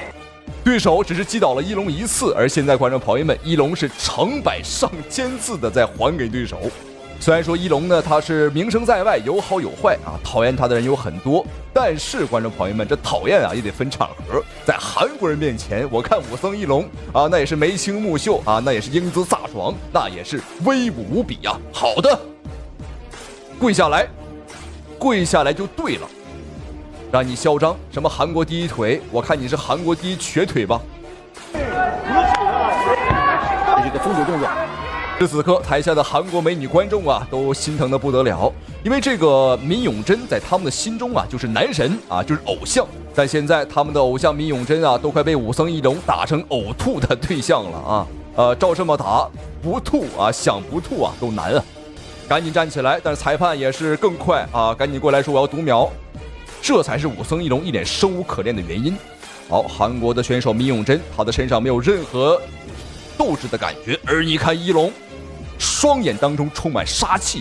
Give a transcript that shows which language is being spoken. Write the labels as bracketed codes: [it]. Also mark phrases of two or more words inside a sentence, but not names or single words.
[zh] 對手只是擊倒了一龍一次，而現在觀眾朋友們，一龍是成百上千次的在還給對手。雖然說一龍呢，他是名聲在外，有好有壞啊，討厭他的人有很多，但是觀眾朋友們，這討厭啊也得分場合。在韓國人面前，我看武僧一龍啊，那也是眉清目秀啊，那也是英姿�颯爽，那也是威武無比啊。好的，跪下來，跪下來就對了。讓你囂張什麼韓國第一腿？我看你是韓國第一瘸腿吧。這個封堵動作。此刻，台下的韓國美女觀眾啊，都心疼得不得了，因為這個閔永珍在他們的心中啊，就是男神啊，就是偶像。但現在他們的偶像閔永珍啊，都快被武僧一龍打成嘔吐的對象了啊！照這麼打，不吐啊，想不吐啊，都難啊！趕緊站起來，但是裁判也是更快啊，趕緊過來說我要讀秒。這才是武僧一龍一臉生無可戀的原因。好，韓國的選手閔永珍，他的身上沒有任何鬥志的感覺，而你看一龍，雙眼當中充滿殺氣。